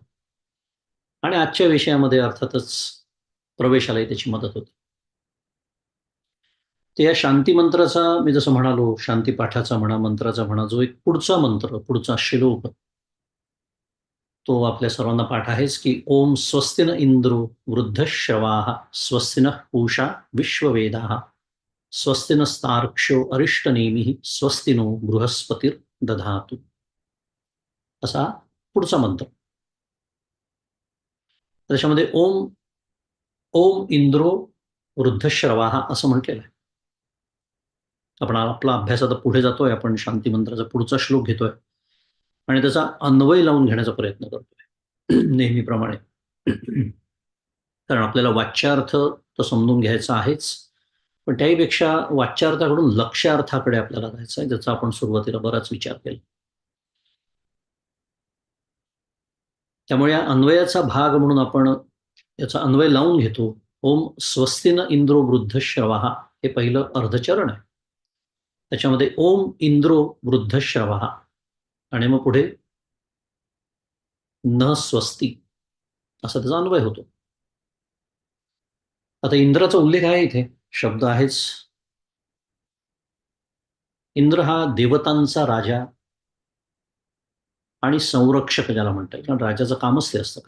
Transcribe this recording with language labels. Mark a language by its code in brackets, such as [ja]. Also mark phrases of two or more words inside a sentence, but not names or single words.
[mr] आणि आजच्या विषयामध्ये अर्थातच प्रवेशालाही त्याची मदत होते. तर या शांती मंत्राचा, मी जसं म्हणालो, शांती पाठाचा म्हणा, मंत्राचा म्हणा, जो एक पुढचा मंत्र, पुढचा श्लोक, तो आपल्या सर्वांना पाठ आहेच की [sa] ओम स्वस्तिन इंद्रो वृद्धश्रवाः स्वस्तिनः पूषा विश्ववेदाः स्वस्तिनस्तार्क्ष्यो अरिष्टनेमिः स्वस्तिनो बृहस्पतिर्दधातु [mr] असा पुढचा मंत्र. त्याच्यामध्ये [sa] ओम ओम इंद्रो वृद्धश्रवाः [mr] असं म्हटलेलं आहे. आपण आपला अभ्यास आता पुढे जातोय, आपण शांती मंत्राचा पुढचा श्लोक घेतोय आणि त्याचा अन्वय लावून घेण्याचा प्रयत्न करतोय नेहमीप्रमाणे. कारण आपल्याला वाच्यार्थ तर समजून घ्यायचा आहेच, पण त्याहीपेक्षा वाच्यार्थाकडून लक्ष्यार्थाकडे आपल्याला जायचं आहे, ज्याचा आपण सुरुवातीला बराच विचार केला. त्यामुळे या अन्वयाचा भाग म्हणून आपण याचा अन्वय लावून घेतो. [sa] ओम स्वस्तिन इंद्रो वृद्धश्रवाः [mr] हे पहिलं अर्धचरण आहे. त्याच्यामध्ये [sa] ओम इंद्रो वृद्धश्रवाः [mr] आणि मग पुढे [sa] न स्वस्ती [mr] असा त्याचा अन्वय होतो. आता इंद्राचा उल्लेख आहे इथे, शब्द आहेच. इंद्र हा देवतांचा राजा आणि संरक्षक ज्याला म्हणता येईल, कारण राजाचं कामच ते असतं.